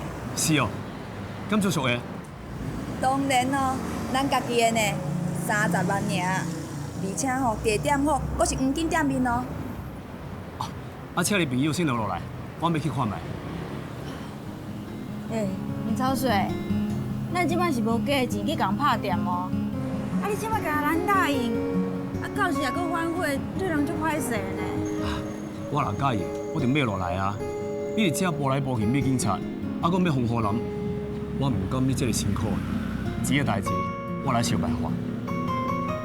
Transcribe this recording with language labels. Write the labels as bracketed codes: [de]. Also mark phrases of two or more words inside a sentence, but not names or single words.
[nan] 是哦，敢做俗的？当然哦，咱家己的呢，30万尔，而且吼地点好，阁是黄金店面哦。啊，请你朋友先留落来，我要去看卖。林草水，咱即摆是无假钱去共拍店哦。啊，你即摆甲咱答应，啊，到时也阁反悔，对人足歹势呢。我若介意，我就买落来啊！你是只步来步去买警察，啊，搁要防护人，我唔甘你这个辛苦的，钱的代志我来想办法。